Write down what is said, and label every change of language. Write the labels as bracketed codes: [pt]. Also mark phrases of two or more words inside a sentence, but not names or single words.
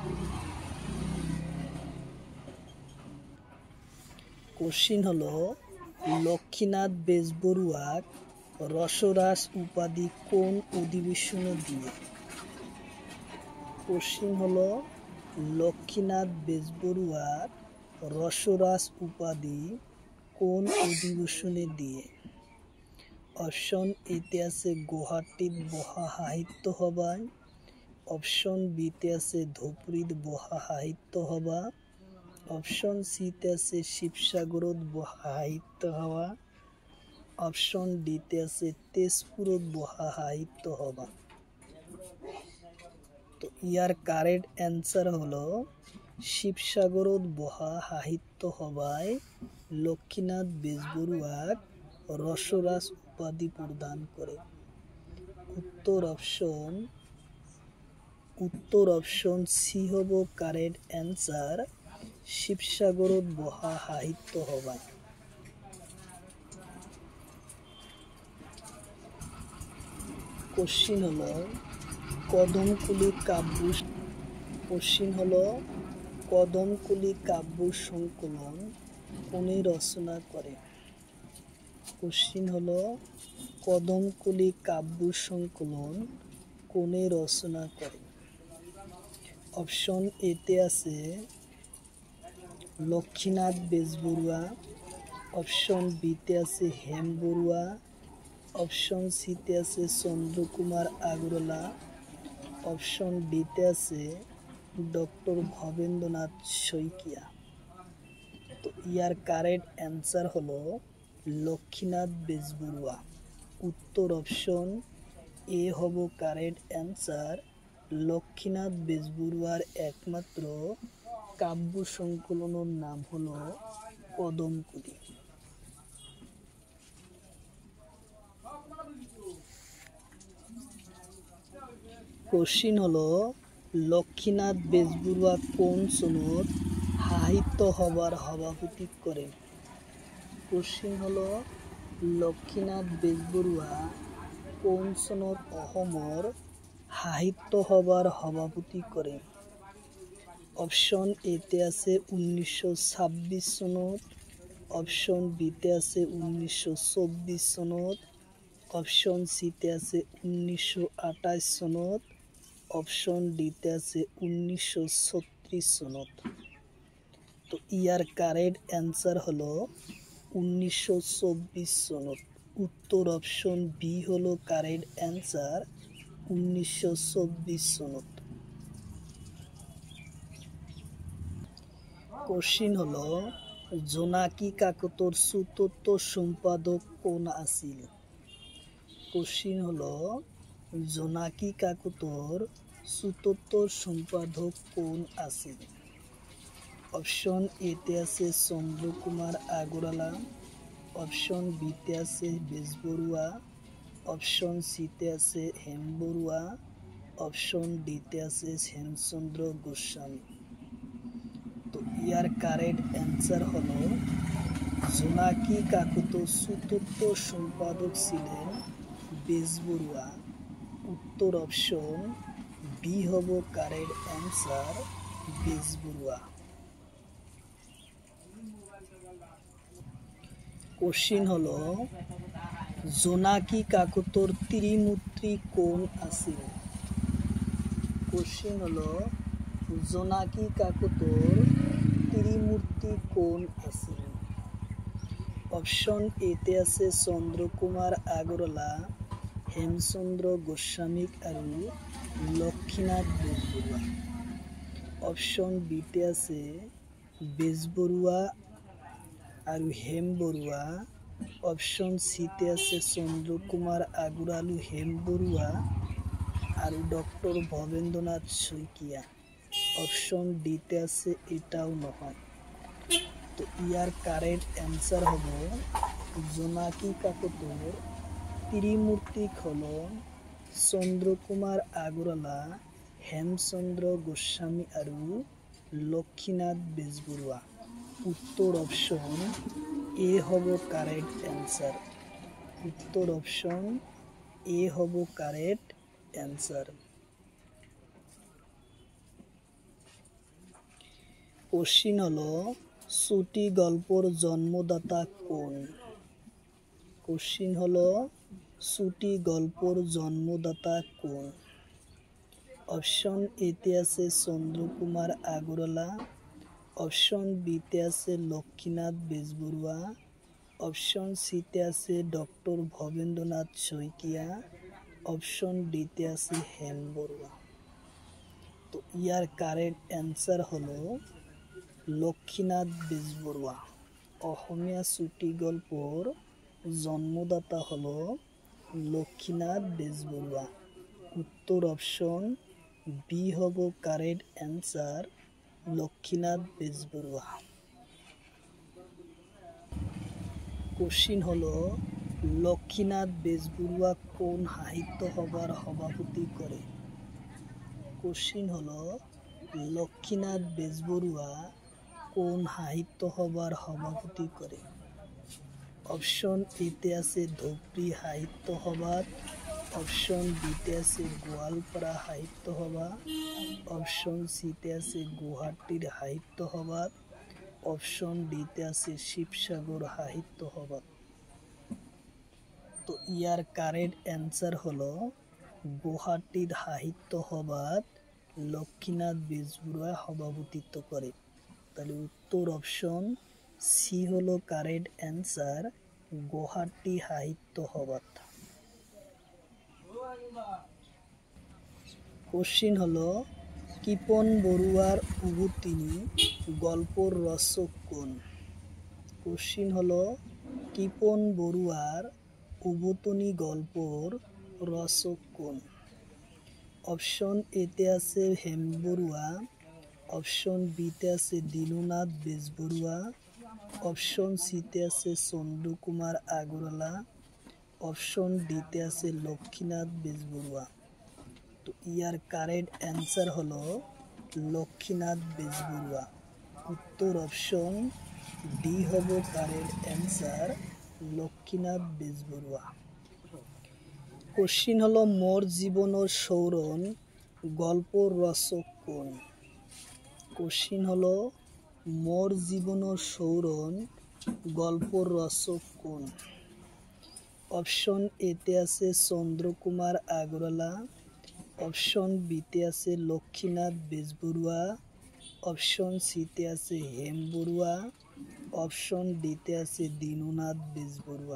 [as] কোশ্চিন হলো লক্ষ্মীনাথ বেজবৰুৱাক রসরাজ উপাধি কোন অধিবেশনে দিয়ে। কোশ্চিন হলো লক্ষ্মীনাথ বেজবৰুৱাক রসরাজ উপাধি কোন অধিবেশনে দিয়ে। অপশন এতে আছে গুৱাহাটীত বহা সাহিত্য সভায়, অপশন বিতে আছে ধুবুৰীত বহা সাহিত্য সভা, অপশন সিতে আছে শিৱসাগৰত বহা সাহিত্য সভা, অপশন ডিতে আছে তেজপুৰত বহা সাহিত্য সভা। তো ইয়ার [en] correct answer [as] হলো শিৱসাগৰত বহা সাহিত্য সভায় লক্ষ্মীনাথ বেজবৰুৱাক ৰসৰাজ উপাধি প্ৰদান কৰে। উত্তৰ অপশন সি হ'ব [en] correct answer, [as] শিৱসাগৰত বহা সাহিত্য সভায়। কোশ্চিন হলো কদমকুলি কাব্য সংকলন কোনে রচনা করে? কোশ্চিন হলো কদমকুলি কাব্য সংকলন কোনে রচনা করে? অপশন এতে আছে লক্ষ্মীনাথ বেজবৰুৱা, অপশন বিতে আছে হেম বৰুৱা, অপশন সিতে আছে চন্দ্রকুমার আগরওয়ালা, অপশন ডিতে আছে ডক্টর ভবেন্দ্রনাথ শইকীয়া। তো ইয়ার [en] correct answer [as] হলো লক্ষ্মীনাথ বেজবৰুৱা। উত্তর অপশন এ হব [en] correct answer, [as] লক্ষ্মীনাথ বেজবৰুৱাৰ একমাত্র কাব্য সংকলনের নাম হলো কদমকুলি। কোশ্চিন হলো লক্ষ্মীনাথ বেজবৰুৱা কোন চনত সাহিত্য সভার সভাপতি করে? কোশ্চিন হলো লক্ষ্মীনাথ বেজবৰুৱা কোন চনত অসমৰ সাহিত্য সভার সভাপতি করে? অপশন এতে আছে 1926 চনত, অপশন বিতে আছে 1924 চনত, অপশন সিতে আছে 1928 চনত, অপশন ডিতে আছে 1936 চনত। তো ইয়ার [en] correct answer [as] হলো 1924 সনত। উত্তর অপশন বি হলো [en] correct answer, [as] 1924 সনত। কোশ্চিন হলো জোনাকী কাকতৰ চতুর্থ সম্পাদক কোন আছিল? কোশ্চিন হলো জোনাকী কাকতৰ চতুর্থ সম্পাদক কোন আছিল? অপশন এতে আছে চন্দ্রকুমার আগরওয়ালা, অপশন বিতে আছে বেজবৰুৱা, অপশন সিতে আছে হেম বৰুৱা, অপশন ডিতে আছে হেমচন্দ্র গোস্বামী। তো ইয়ার [en] correct answer [as] হলো জোনাকী কাকতৰ চতুর্থ সম্পাদক ছিলেন বেজবৰুৱা। উত্তর অপশন বি হব [en] correct answer, [as] বেজবৰুৱা। কোশ্চিন হলো জোনাকী কাকতৰ ত্রিমূর্তি কোন আছিল? কোশ্চিন হলো জোনাকী কাকতৰ ত্রিমূর্তি কোন আছিল? অপশন এতে আছে চন্দ্রকুমার আগরওয়ালা, হেমচন্দ্র গোস্বামী আৰু লক্ষ্মীনাথ বেজবৰুৱা। অপশন বিতে আছে বেজবৰুৱা আৰু হেম বৰুৱা, অপশন সিতে আছে চন্দ্রকুমার আগরওয়ালা, হেম বৰুৱা আৰু ডক্টর ভবেন্দ্রনাথ শইকীয়া। অপশন ডিতে আছে এটাও নহয়। তো ইয়ার [en] correct answer [as] হব জোনাকী কাকতৰ ত্রিমূর্তি হলো চন্দ্রকুমার আগরওয়ালা, হেমচন্দ্র গোস্বামী আৰু লক্ষ্মীনাথ বেজবৰুৱা। উত্তর অপশন এ হব [en] correct answer. [as] উত্তর অপশন এ হব [en] correct answer. [as] কোশ্চিন হলো চুটি গল্পর জন্মদাতা কোন? কোশ্চিন হলো চুটি গল্পর জন্মদাতা কোন? অপশন এতে আছে চন্দ্রকুমার আগরওয়ালা, অপশন বিতে আছে লক্ষ্মীনাথ বেজবৰুৱা, অপশন সিতে আছে ডক্টর ভবেন্দ্রনাথ শইকীয়া, অপশন ডিতে আছে হেম বড়ুয়া। তো ইয়ার [en] correct answer [as] হলো লক্ষ্মীনাথ বেজবৰুৱা। অসমীয়া চুটি গল্পর জন্মদাতা হলো লক্ষ্মীনাথ বেজবৰুৱা। উত্তর অপশন বি হব [en] correct answer, [as] লক্ষ্মীনাথ বেজবৰুৱা। কোশ্চিন হলো লক্ষ্মীনাথ বেজবৰুৱা কোন সাহিত্য সভার সভাপতি করে? কোশ্চিন হলো লক্ষ্মীনাথ বেজবৰুৱা কোন সাহিত্য সভার সভাপতি করে? অপশন এতে আছে ধুবড়ী সাহিত্য সভা, অপশন বিতে আছে গোৱালপাৰা সাহিত্য সভা, অপশন সিতে আছে গুৱাহাটীর সাহিত্য সভা, অপশন ডিতে আছে শিবসাগর সাহিত্য সভা। তো ইয়ার [en] correct answer [as] হলো গুৱাহাটীর সাহিত্য সভাত লক্ষ্মীনাথ বেজবৰুৱা সভাপতিত্ব করে। তাহলে উত্তর অপশন সি হলো [en] correct answer, [as] গুৱাহাটী সাহিত্য সভাত। কোশ্চিন হলো কৃপন বড়ুয়ার উভতিনি গল্পর রচক কোন? কোশ্চিন হলো কৃপন বড়ুয়ার উভতিনি গল্পর রচক কোন? অপশন এতে আছে হেম বড়ুয়া, অপশন বিতে আছে দীননাথ বেজবৰুৱা, অপশন সিতে আছে চন্দ্রকুমার আগরওয়ালা, অপশন ডিতে আছে লক্ষ্মীনাথ বেজবৰুৱা। তো ইয়ার [en] correct answer [as] হলো লক্ষ্মীনাথ বেজবৰুৱা। উত্তর অপশন ডি হব [en] correct answer, [as] লক্ষ্মীনাথ বেজবৰুৱা। কোশ্চিন হলো মোর জীবনের সৌরণ গল্পর রচক কোন? কোশ্চিন হলো মোর জীবনের সৌরণ গল্পর রচক কোন? অপশন এতে আছে চন্দ্রকুমার আগরওয়ালা, অপশন বিতে আছে লক্ষ্মীনাথ বেজবৰুৱা, অপশন সিতে আছে হেম বড়ুয়া, অপশন ডিতে আছে দীননাথ বেজবৰুৱা।